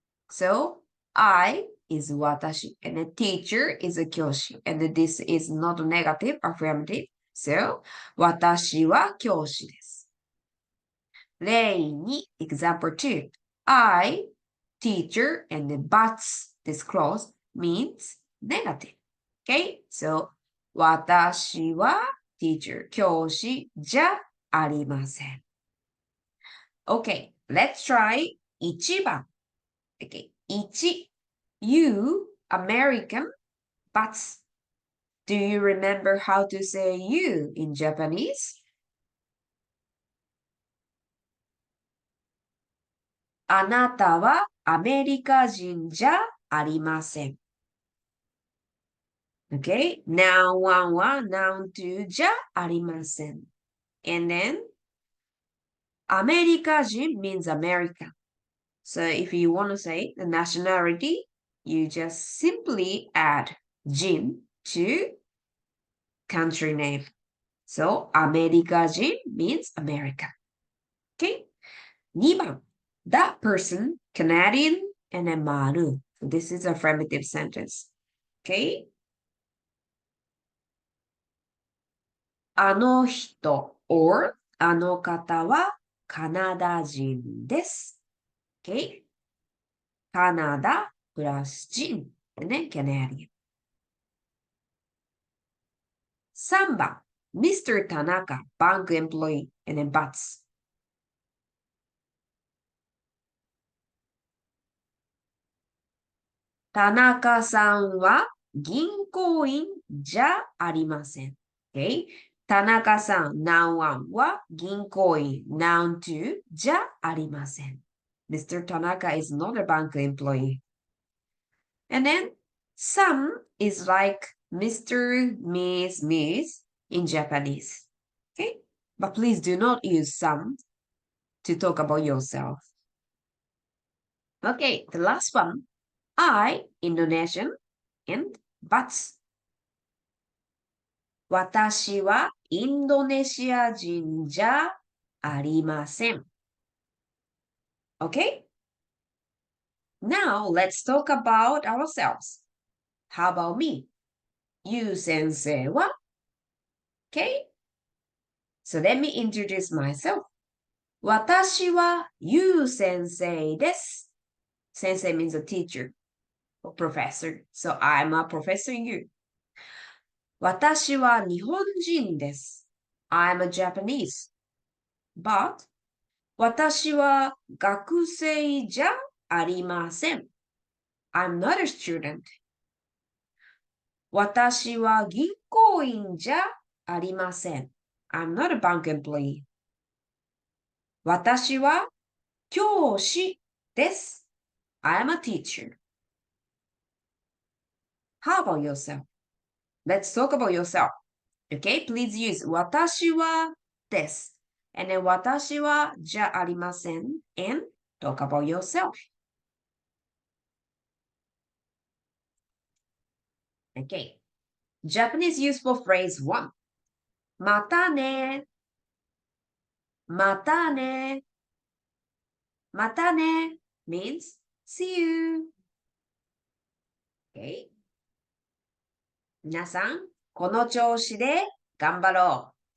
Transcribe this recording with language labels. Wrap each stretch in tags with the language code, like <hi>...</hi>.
<en>So, I is 私 and the teacher is a 教師 and this is not negative, affirmative.</en> <ja>So, 私は教師です。例2,</ja> <en>example 2. I, teacher, and the buts, this clause means negative. Okay?</en> <ja>So, 私は teacher, 教師じゃありません。</ja> <en>Okay, let's try 1番。Okay, 1. You, American, but do you remember how to say you in Japanese?</en> <ja>あなたはアメリカ人じゃありません。 Okay, noun 1は noun 2じゃありません。</ja> <en>And then, アメリカ人 means America. So if you want to say the nationality, you just simply add Jin to country name. So アメリカ人 means America. Okay? 2番. That person, Canadian, and then maru. This is a affirmative sentence. Okay?</en> <ja>あの人 or あの方はカナダ人です。 Okay? カナダプラス人。ね、Canadian。</ja> <en>3番、Mr. 田中、bank employee, and then buts.</en> <ja>田中さんは銀行員じゃありません。</ja> <en>Okay?</en> <ja>田中さん、noun one は銀行員、noun two じゃありません。</ja> <en>Mr. Tanaka is not a bank employee. And then some is like Mr., Miss in Japanese. Okay? But please do not use some to talk about yourself. Okay, the last one. I, Indonesian, and buts.</en> <ja>私はインドネシア人じゃありません。</ja> <en>Okay? Now let's talk about ourselves. How about me? You 先生は Okay? So let me introduce myself.</en> <ja>私は You 先生です。</ja> <en>先生 means a teacher or professor. So I'm a professor you.</en> <ja>私は日本人です。</ja> <en>I'm a Japanese.</en> <ja>But 私は学生じゃありません。</ja> <en>I'm not a student.</en> <ja>私は銀行員じゃありません。</ja> <en>I'm not a bank employee.</en> <ja>私は教師です。</ja> <en>I'm a teacher. How about yourself? Let's talk about yourself. Okay, please use 私はです。</en> <ja>And then 私はじゃありません。</ja> <en>And talk about yourself. Okay. Japanese useful phrase 1.</en> <ja>またね。またね。</ja> <en>またね means see you. Okay.</en> <ja>皆さん、この調子で頑張ろう。</ja>